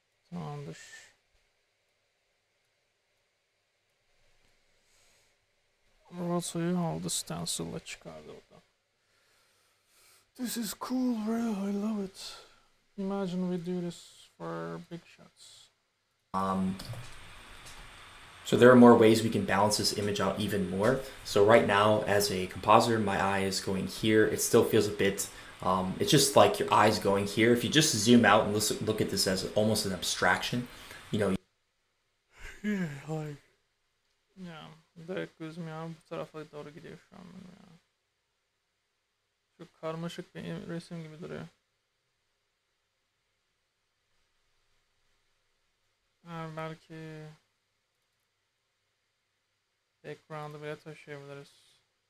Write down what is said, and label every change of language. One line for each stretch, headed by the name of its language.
Turkish: Tamamdır. Rotoyu aldı, stencil'la çıkardı oradan.
English: This is cool, bro. I love it. Imagine we do this for big shots. So there are more ways we can balance this image out even more. So right now, as a compositor, my eye is going here. It still feels a bit, it's just like your eye's going here. If you just zoom out and look at this as almost an abstraction, you know. Yeah, like.
Turkish: Ya direkt gözüm ya bu tarafa doğru gidiyor şu an benim ya. Çok karmaşık bir resim gibi duruyor. Belki background'ı bile taşıyabiliriz.